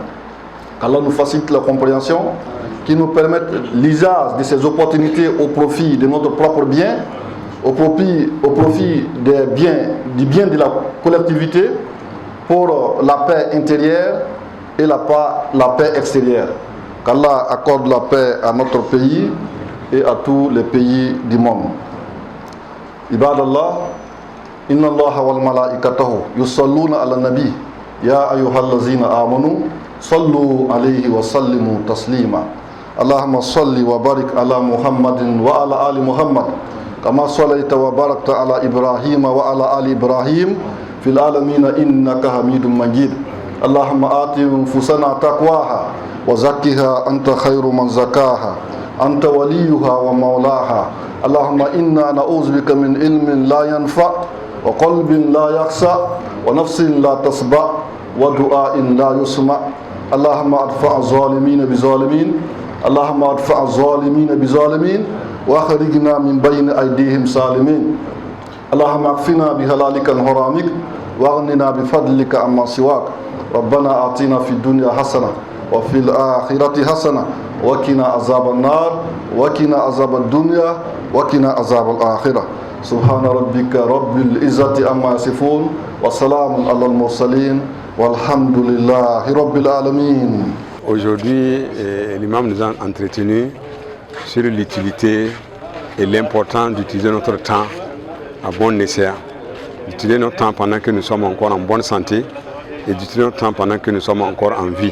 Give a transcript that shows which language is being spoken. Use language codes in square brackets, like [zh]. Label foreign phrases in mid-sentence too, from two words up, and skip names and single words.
[fr] Qu'Allah nous facilite la compréhension, qui nous permette l'usage de ces opportunités au profit de notre propre bien, au profit du bien de la collectivité, pour la paix intérieure et la paix extérieure. Qu'Allah accorde la paix à notre pays et à tous les pays du monde. [ar] عباد الله إن الله والملائكة يصلون على النبي يا أيها الذين آمنوا صلوا عليه وسلموا تسليما. اللهم صل وبارك على محمد وعلى آل محمد كما صليت وباركت على إبراهيم وعلى آل إبراهيم في العالمين إنك حميد مجيد. اللهم آت نفوسنا تقواها وزكها أنت خير من زكاها أنت وليها ومولاها. اللهم إنا نعوذ بك من علم لا ينفع وقلب لا يخشع ونفس لا تشبع ودعاء لا يسمع. اللهم ادفع الظالمين بالظالمين اللهم ادفع الظالمين بالظالمين وأخرجنا من بين أيديهم سالمين. اللهم اكفنا بحلالك عن حرامك وأغننا بفضلك عمن سواك. ربنا آتنا في الدنيا حسنة وفي الآخرة حسنة وقنا عذاب النار وقنا عذاب الدنيا وقنا عذاب الآخرة. سبحان ربك رب العزة عما يصفون وسلام على المرسلين والحمد لله رب العالمين. [fr] Aujourd'hui, l'imam nous a entretenu sur l'utilité et l'importance d'utiliser notre temps à bon escient, d'utiliser notre temps pendant que nous sommes encore en bonne santé et d'utiliser notre temps pendant que nous sommes encore en vie.